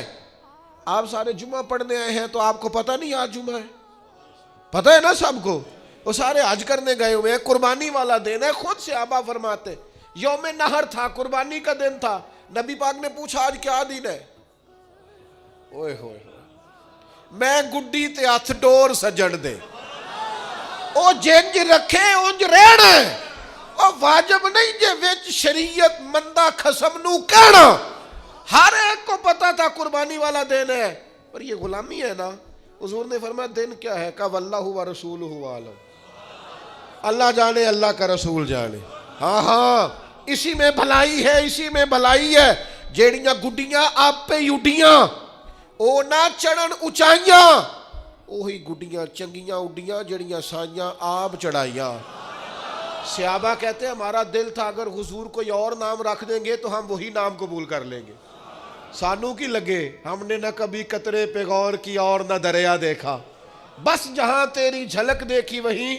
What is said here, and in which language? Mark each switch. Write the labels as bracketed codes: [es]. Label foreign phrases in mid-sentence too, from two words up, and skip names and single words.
[ur] آپ سارے جمعہ پڑھنے آئے ہیں تو آپ کو پتہ نہیں آج جمعہ ہے، پتہ ہے نا سب کو، وہ سارے حج کرنے گئے ہوئے ہیں، قربانی والا دن ہے۔ خود صحابہ فرماتے یوم نہر تھا، قربانی کا دن تھا، نبی پاک نے پوچھا آج کیا دن ہے؟ [pa] اوئے ہوئے میں گڈی تے ہاتھ ڈور سجن دے، او جنج رکھے انج رہنا، او واجب نہیں جے وچ شریعت مندہ خسم نو کہنا۔ [ur] ہر ایک کو پتا تھا قربانی والا دن ہے، پر یہ غلامی ہے نا۔ حضور نے فرمایا دن کیا ہے؟ کہا [ar] واللہ و رسولہ عالم، [ur] اللہ جانے، اللہ کا رسول جانے۔ ہاں ہاں، اسی میں بھلائی ہے، اسی میں بھلائی ہے۔ [pa] جیڑیاں گڈیاں آپ پہ اڈیاں، او نہ چڑھن اچائیاں، اوہی گڈیاں چنگیاں اڈیاں جیڑیاں سائیاں آپ چڑھائیاں۔ [ur] صحابہ کہتے ہیں ہمارا دل تھا اگر حضور کوئی اور نام رکھ دیں گے تو ہم وہی نام قبول کر لیں گے، [pa] سانو کی لگے، [ur] ہم نے نہ کبھی قطرے پہ غور کی اور نہ دریا دیکھا، بس جہاں تیری جھلک دیکھی وہیں۔